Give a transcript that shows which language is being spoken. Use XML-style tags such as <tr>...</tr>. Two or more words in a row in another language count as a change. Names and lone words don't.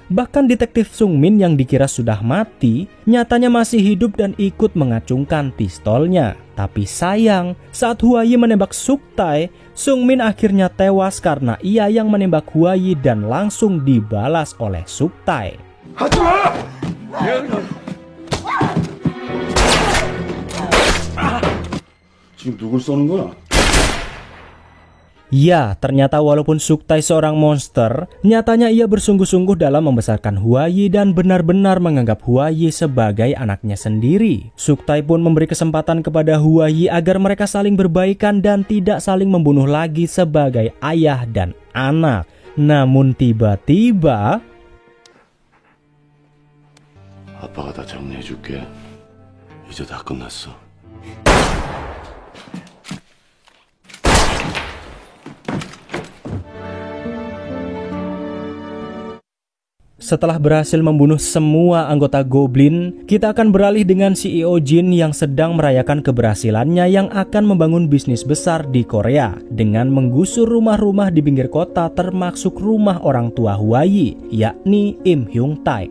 <id>Bahkan detektif Sungmin yang dikira sudah mati, nyatanya masih hidup dan ikut mengacungkan pistolnya. Tapi sayang, saat Huai menembak Suktae, Sungmin akhirnya tewas karena ia yang menembak Huai dan langsung dibalas oleh Suktae.</id> <ko>지금 누굴 쏘는 거야?</ko> <id>Ya, ternyata walaupun Suktae seorang monster, nyatanya ia bersungguh-sungguh dalam membesarkan Huai dan benar-benar menganggap Huai sebagai anaknya sendiri. Suktae pun memberi kesempatan kepada Huai agar mereka saling berbaikan dan tidak saling membunuh lagi sebagai ayah dan anak. Namun tiba-tiba...</id> <ko>아빠가 다 정리해줄게. 이제 다 끝났어.</ko> <id>Setelah berhasil membunuh semua anggota Goblin, kita akan beralih dengan CEO Jin yang sedang merayakan keberhasilannya yang akan membangun bisnis besar di Korea dengan menggusur rumah-rumah di pinggir kota termasuk rumah orang tua Huai, yakni Im Hyung Taek.</id>